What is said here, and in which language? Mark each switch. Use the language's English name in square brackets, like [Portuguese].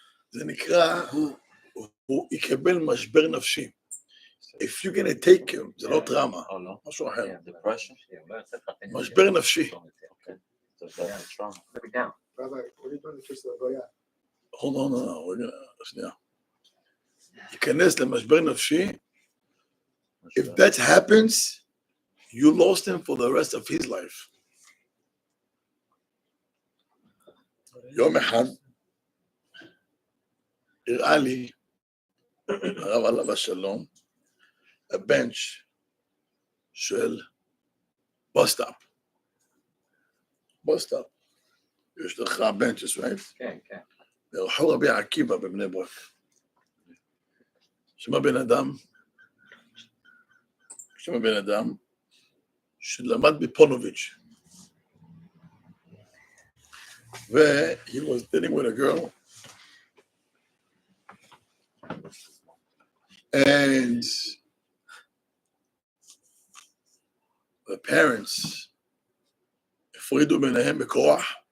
[Hebrew] זה נקרא, הוא יקבל משבר נפשי. [English] If you're gonna take him, [Hebrew] זה לא טראומה, או לא? משהו אחר. [English] depression? [Hebrew] משבר נפשי. זה טראומה. [English] Rabbi, what are you doing to kiss the goya? Hold on, [Hebrew] שנייה. ייכנס למשבר נפשי. [English] If that happens, you lost him for the rest of his life. [Hebrew] יום אחד, הראה לי, הרב עליו השלום, a bench של bus stop. bus stop. יש לך benches, right? כן, כן. ברחוב רבי עקיבא בבני ברק. שמה בן אדם שלמד בפונוביץ'. [English] he was dealing with a girl, and the parents [Hebrew] הפרידו ביניהם בכוח.